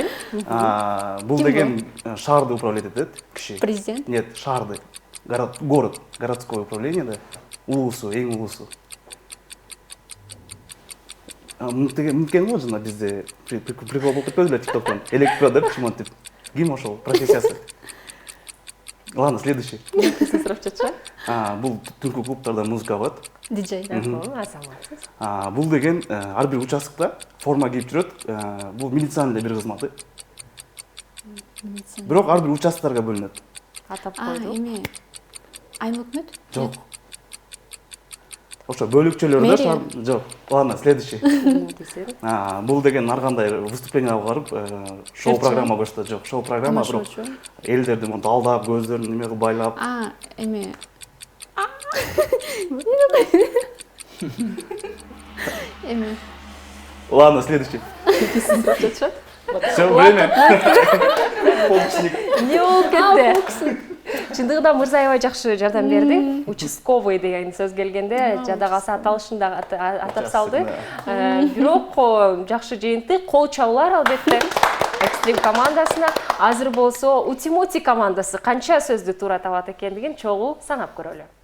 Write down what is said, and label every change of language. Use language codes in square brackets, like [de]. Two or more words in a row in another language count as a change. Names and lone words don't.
[ky] Бул деген шаарды управлять этет киши. Президент? Нет, шаарды. [ru] Город, городское управление, да. [ky] Улусу, эң улусу. Мынткен го жана бизде прикол болуп кетпеди эле ТикТоктон. Электро деп чымонтип. Ким ошол профессиясы? [ru] Ладно, следующий. [ky] Сурап жатчы. Бул түнкү клубтарда музыка болот. Диджей. Азаматсыз. Бул деген ар бир участкта форма кийип жүрөт. Бул милициянын эле бир кызматы. Бирок ар бир участкаларга бөлүнөт. Атап койду. Эме айыл өкмөт? Жок. Ошо бөлүкчөлөрдө Мэрия. жок. [ru] Ладно, следующий. [ky] Десең. Бул деген ар кандай выступлениега барып, шоу программа кошту. Жок, шоу программа бирок элдерди монтип алдап, көздөрүн неме кылып байлап. Эме. Эме. [ru] Ладно, следующий. [ky] Сурап жатчы. [ru] Всё время. Полчник. [ky] Не болуп кетти? Чындыгында Мырзаева жакшы жардам берди. Участковый деген сөз келгенде жада калса аталышын да атап салды. Бирок жакшы жыйынтык, кол чабуулар албетте. Экстрим командасына. Азыр болсо Ути-Пути командасы канча сөздү туура табат экендигин чогуу санап көрөлү.